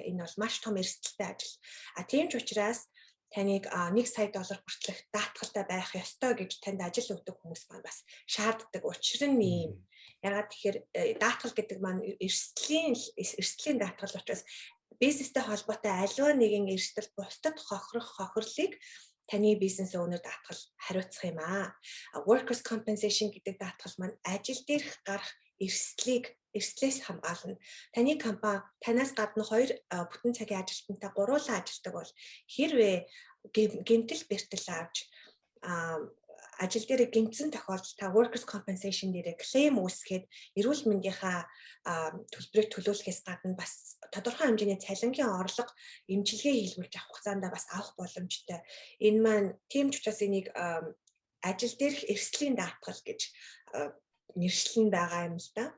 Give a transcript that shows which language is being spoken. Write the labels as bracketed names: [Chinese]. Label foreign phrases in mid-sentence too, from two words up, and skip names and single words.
[Mongolian] Энэ бол маш том эрсдэлтэй ажил. Тийм ч учраас таныг $1 сая хүртэлх даатгалтай байх ёстой гэж танд ажил өгдөг хүмүүс маань бас шаарддаг. Учир нь ийм. Ягаад тэгэхээр даатгал гэдэг маань эрсдлийн даатгал учраас бизнестэй холбоотой аливаа нэгэн эрсдэл бусдад хохирлыг таны бизнес owner даатгал хариуцах юм аа. [English] Workers compensation [Mongolian] гэдэг даатгал маань ажил дээрх гарах эрсдлээс хамгаална. Таны компани танаас гадна 2 бүтэн цагийн ажилтнтай гуруулан ажилладаг бол хэрвээ гэмтэл бэртэл авч ажил дээр гэмтсэн тохиолдолд та [English] workers compensation [Mongolian] дээр claim үүсгээд эрүүл мэндийнхаа төлбөрийг төлөөлөхөөс гадна бас тодорхой хэмжээний цалингийн орлого эмчилгээ хийлгүүлж авах хугацаанд бас авах боломжтой. Энэ маань тийм ч учраас энийг ажил дээрх эрсдлийн даатгал гэж нэршлэн байгаа юм л да.